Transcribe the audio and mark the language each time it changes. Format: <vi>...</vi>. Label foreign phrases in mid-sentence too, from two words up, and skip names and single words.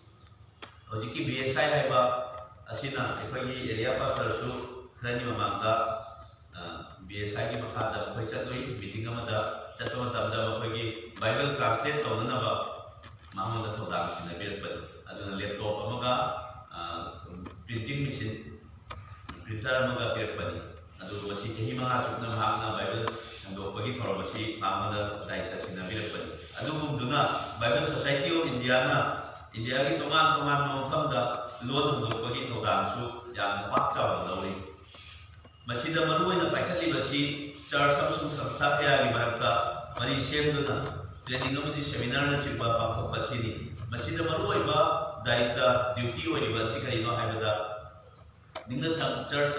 <mni>hojiki BSI haiba asina ekoi</mni> <en>area pastor</en> <mni>su khrani mamangda BSI ki makhada khoi chatloi meeting amada chatwa matamda makoi Bible translate tawna ba mamonda thodam sina birpat aduna laptop amaga</mni> <en>printing machine printer</en> <mni>amaga birpani adu masi chahi manga chukna mahakna Bible handokpagi thorabasi mamada daita sina birpani adu gumduna Bible Society of India na India ki toman mafamda lon handokpagi thodam su yam pak chaw lauri masida maruina paikhatlibasi church amsung samstha kaya gi marakta mari semduna training amadi seminar na chikba pakthokpasini masida maruiba daita duty oiriba sikarino haibada ninga church</mni>